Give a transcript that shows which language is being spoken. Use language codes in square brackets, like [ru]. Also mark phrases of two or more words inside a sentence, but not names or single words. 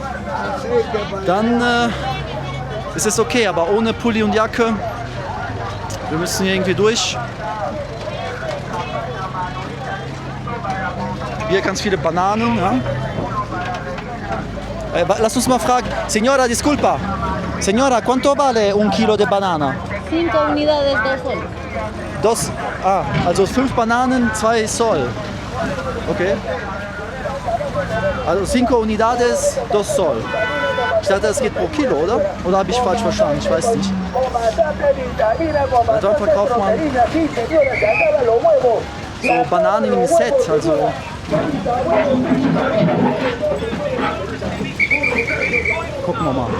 [de] Dann ist es okay, aber ohne Pulli und Jacke, wir müssen hier irgendwie durch. Hier ganz viele Bananen. Ja? Lass uns mal fragen. [es] Señora, disculpa. Señora, ¿cuánto vale un kilo de banana? 5 unidades, 2 Sol. [de] Also 5 Bananen, 2 Sol. Okay. Also 5 unidades, 2 Sol. Ich dachte, das geht pro Kilo, oder? Oder habe ich falsch verstanden? Ich weiß nicht. Dort verkauft man so Bananen im Set, also gucken wir mal.